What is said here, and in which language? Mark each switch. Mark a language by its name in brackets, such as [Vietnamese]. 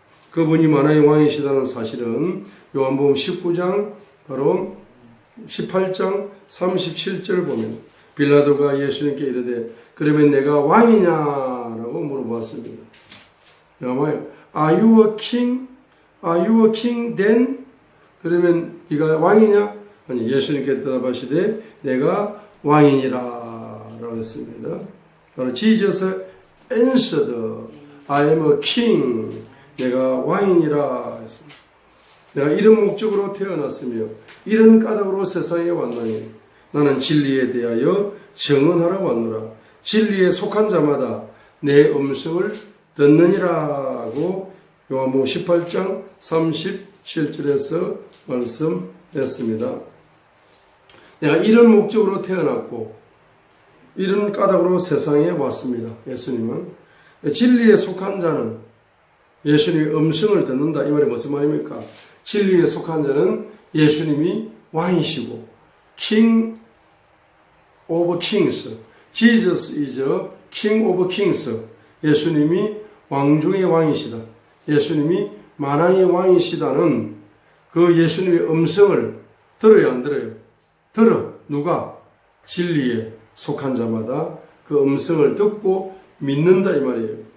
[Korean] 그분이 만화의 왕이시다는 사실은 요한복음 19장 바로 18장 37절 보면 빌라도가 예수님께 이르되 그러면 내가 왕이냐라고 물어보았습니다. 뭐예요? [English] Are you a king? Are you a king then? [Korean] 그러면 네가 왕이냐? 아니 예수님께 대답하시되 내가 왕이니라 라고 했습니다. 바로 [English] Jesus answered I am a king. [Korean] 내가 왕이니라 했습니다. 내가 이런 목적으로 태어났으며 이런 까닭으로 세상에 왔나니 나는 진리에 대하여 증언하러 왔노라. 진리에 속한 자마다 내 음성을 듣느니라고 요한복음 18장 37절에서 말씀했습니다. 내가 이런 목적으로 태어났고 이런 까닭으로 세상에 왔습니다. 예수님은 진리에 속한 자는 예수님의 음성을 듣는다. 이 말이 무슨 말입니까? 진리에 속한 자는 예수님이 왕이시고 [English] King of Kings, Jesus is King of Kings. [Korean] 예수님이 왕 중의 왕이시다. 예수님이 만왕의 왕이시다는 그 예수님의 음성을 들어요, 안 들어요? 들어. 누가? 진리에 속한 자마다 그 음성을 듣고 믿는다 이 말이에요.